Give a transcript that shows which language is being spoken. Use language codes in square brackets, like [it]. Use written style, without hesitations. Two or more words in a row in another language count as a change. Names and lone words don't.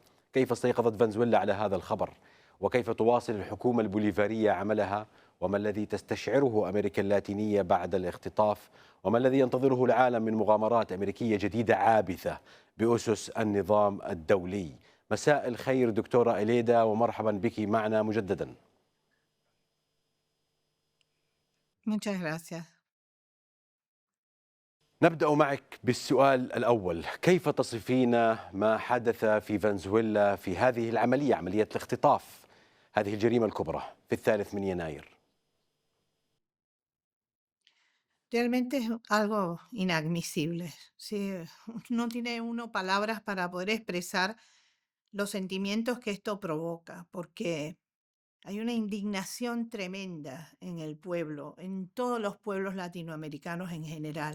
[ar] كيف استيقظت فنزويلا على هذا الخبر؟ وكيف تواصل الحكومة البوليفارية عملها؟ وما الذي تستشعره أمريكا اللاتينية بعد الاختطاف؟ وما الذي ينتظره العالم من مغامرات أمريكية جديدة عابثة بأسس النظام الدولي؟ مساء الخير دكتورة إليدا، ومرحبا بك معنا مجددا. [es] Muchas gracias. [ar] نبدأ معك بالسؤال الأول، كيف تصفين ما حدث في فنزويلا في هذه العملية، عملية الاختطاف، هذه الجريمة الكبرى في 3 يناير؟ [es] Realmente es algo inadmisible. Sí, no tiene uno palabras para poder expresar los sentimientos que esto provoca, porque hay una indignación tremenda en el pueblo, en todos los pueblos latinoamericanos en general.